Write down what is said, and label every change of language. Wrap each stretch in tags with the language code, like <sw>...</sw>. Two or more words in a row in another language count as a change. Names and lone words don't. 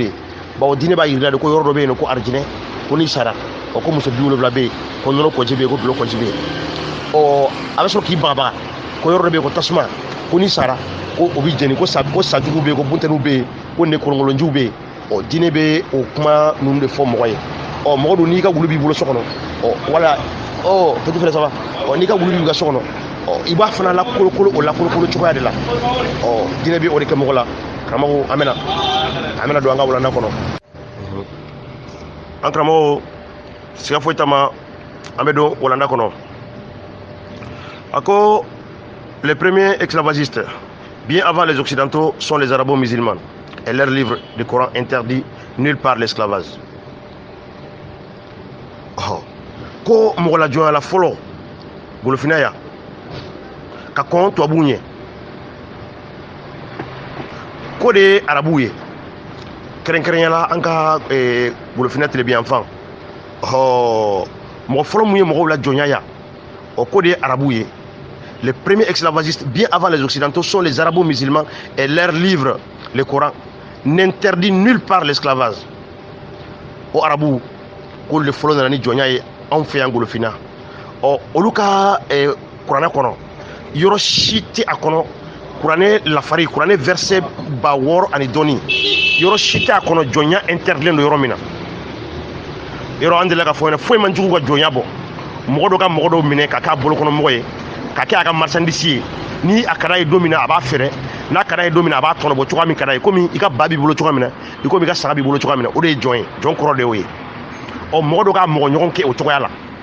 <bm>ye bawo diinɛ b'a yir'i la de ko yɔrɔ dɔ bɛ yen ko arijinɛ ko n'i sara ɔ ko muso 70 bɛ yen ko nɔnɔ kɔji bɛ yen ko dulo kɔji bɛ yen ɔ a bɛ sɔrɔ k'i bagabaga ko yɔrɔ dɔ bɛ yen ko tasuma ko n'i sara ko o bɛ jeni ko sajugu bɛ yen ko buntɛniw bɛ yen ko nekolonkolonjiw bɛ yen ɔ diinɛ bɛ o kuma ninnu de fɔ mɔgɔ ye ɔ mɔgɔ dun n'i ka wulu b'i bolo so kɔnɔ ɔ wala ɔ</bm> <fr>petit frère ça va</fr> <bm>ɔ n'i ka wulu b'i ka so kɔnɔ ɔ i b'a fana la kolokolo o la kolokolo cogoya de la ɔ diinɛ bɛ o de kɛ mɔgɔ la karamɔgɔ an bɛna don an ka walanda kɔnɔ an karamɔgɔ siga foyi tama an bɛ don walanda kɔnɔ a ko</bm> <fr>les premiers esclavagistes bien avant les occidentaux sont les arabo-musulmans et leur livre du Coran interdit nulle part l'esclavage</fr> <bm>ko mɔgɔ la jɔnya la fɔlɔ golofina ya ka kɔn tubabuw ɲɛ ko de ye arabuw ye kɛrɛnkɛrɛnyala an ka golofina tile fan mɔgɔ fɔlɔ mun ye mɔgɔw la jɔnya ya ko de ye arabuw ye</bm> <fr>les premiers esclavagistes bien avant les occidentaux sont les arabo-musulmans et leur livre le Coran n'interdit nulle part l'esclavage</fr> <bm>o arabuw ko le fɔlɔ nana ni jɔnya ye anw fɛ yan golofina olu ka kuranɛ kɔnɔ yɔrɔ si tɛ a kɔnɔ kuranɛ lafari kuranɛ verset 600 ani dɔɔni yɔrɔ si tɛ a kɔnɔ jɔnya interdilen don yɔrɔ min na yɔrɔ an delila ka fɔ ɲɛna foyi man jugu ka jɔnya bɔ mɔgɔ dɔ ka mɔgɔ dɔw minɛ ka k'a bolokɔnɔmɔgɔ ye ka kɛ a ka marchandise ye ni a ka d'a ye don min na a b'a feere n'a ka d'a ye don min na a b'a tɔnɔbɔ cogoya min ka d'a ye komi i ka ba b'i bolo cogoya min na i komi i ka saga b'i bolo cogoya min na o de ye jɔn ye jɔn kɔrɔ de y'o ye mɔgɔ dɔ ka mɔgɔ ɲɔgɔn kɛ o cogoya la</bm>